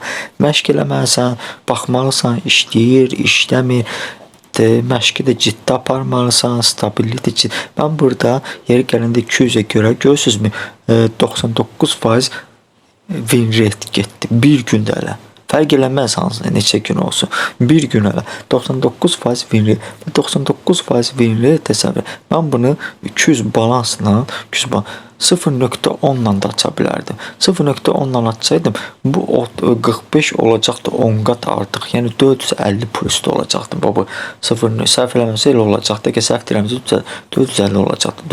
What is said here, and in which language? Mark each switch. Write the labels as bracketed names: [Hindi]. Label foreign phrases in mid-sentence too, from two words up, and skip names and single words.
[Azerbaijani] Məşq eləməlisən, baxmalısan, işləyir, işləmir. Məşqi də ciddi aparmalısan, stabillik də ciddi. Mən burada yeri gələndə 200-ə görə görürsünüzmü 99% [English] win rate [Azerbaijani] getdi. Bir gündə elə. Fərq eləməz hansında neçə gün olsun. Bir gün elə 99% [English] win rate. [Azerbaijani] 99% [English] win rate [Azerbaijani] təsəvvür. Mən bunu 200 balansla, 0.10-la da aça bilərdim. 0.10-la açsaydım bu 45 olacaqdı 10 qat artıq. Yəni 450 plusda olacaqdı. Bu 0 səhv eləməsə elə olacaqdı ki, səhv deyirəmsə 450 olacaqdı.